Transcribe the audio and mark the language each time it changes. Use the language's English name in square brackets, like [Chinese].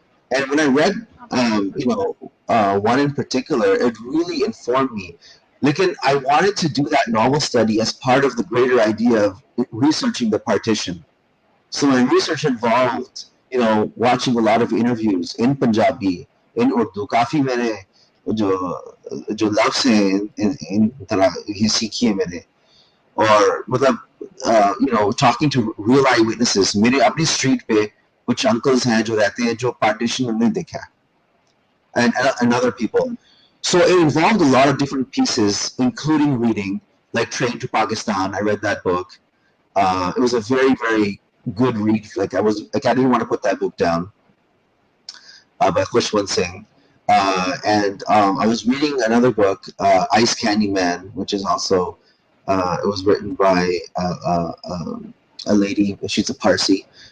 [English] And when I read, one in particular, it really informed me. Lekin I wanted to do that novel study as part of the greater idea of researching the partition. So my research involved, watching a lot of interviews in Punjabi, in Urdu. [Hindi] काफी मैंने जो लफ्ज़ हैं इन तरह ये सीखी है मैंने. और मतलब [English] talking to real eyewitnesses. [Hindi] मेरे अपनी street पे कुछ uncles हैं जो रहते हैं जो partition उन्होंने देखा, [English] and other people. So it involved a lot of different pieces, including reading, like Train to Pakistan. I read that book. It was a very, very good read. I didn't want to put that book down, by Khushwant Singh. And I was reading another book, Ice Candy Man, which is also, it was written by a lady, she's a Parsi.